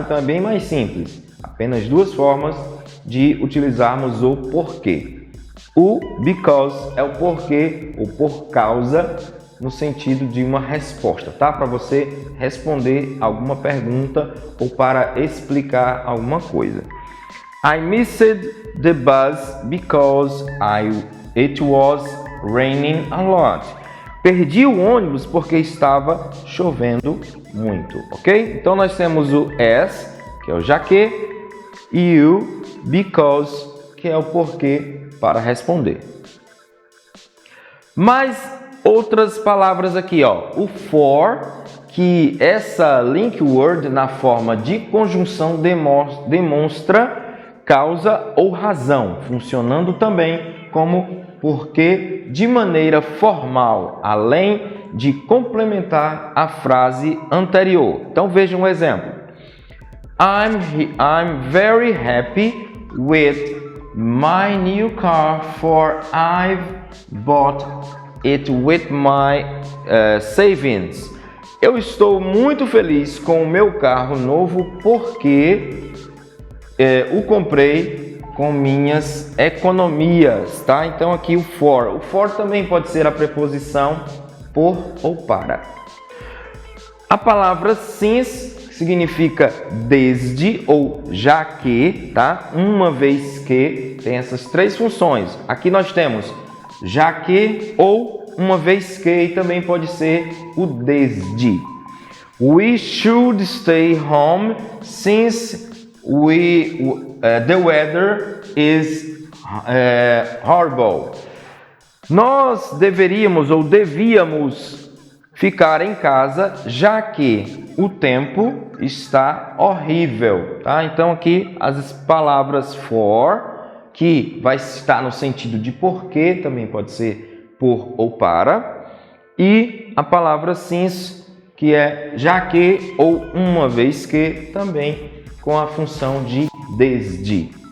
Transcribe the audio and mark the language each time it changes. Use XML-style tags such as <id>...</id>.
<pt>Então é bem mais simples, apenas 2 formas de utilizarmos o porquê. O because é o porquê ou por causa no sentido de uma resposta, tá? Para você responder alguma pergunta ou para explicar alguma coisa.</pt> <en>I missed the bus because it was raining a lot.</en> <pt>Perdi o ônibus porque estava chovendo muito, ok? Então nós temos o as, que é o já que, e o because, que é o porquê para responder. Mas outras palavras aqui, ó, o for, que essa link word na forma de conjunção demonstra causa ou razão, funcionando também como porquê de maneira formal, além de complementar a frase anterior. Então veja um exemplo.</pt> <en>I'm very happy with my new car, for I've bought it with my savings.</en> <pt>Eu estou muito feliz com o meu carro novo porque o comprei com minhas economias, tá? Então aqui o for também pode ser a preposição por ou para. A palavra since significa desde ou já que, tá? Uma vez que, tem essas 3 funções. Aqui nós temos já que ou uma vez que, e também pode ser o desde.</pt> <en>We should stay home since the weather is horrible.</en> <pt>Nós deveríamos ou devíamos ficar em casa, já que o tempo está horrível, tá? Então aqui as palavras for, que vai estar no sentido de porquê, também pode ser por ou para, e a palavra since, que é já que ou uma vez que, também com a função de desde.</pt>